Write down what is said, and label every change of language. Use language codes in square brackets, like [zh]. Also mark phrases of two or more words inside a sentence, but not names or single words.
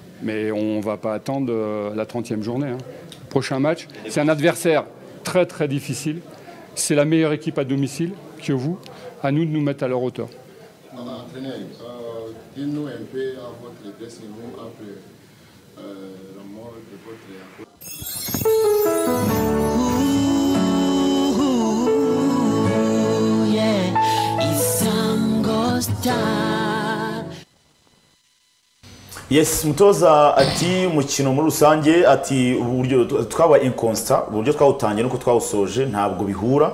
[fr] Mais on ne va pas attendre la 30e journée. Prochain match, c'est un adversaire très très difficile. C'est la meilleure équipe à domicile que vous. À nous de nous mettre à leur hauteur. Entraîneur, dites-nous un peu à votre dressing room après la mort de votre... [rw] Yes, mutoza ati umukino muri rusange ati uburyo twaba inconstant, uburyo twawutangiye nuko twawusoje ntabwo bihura.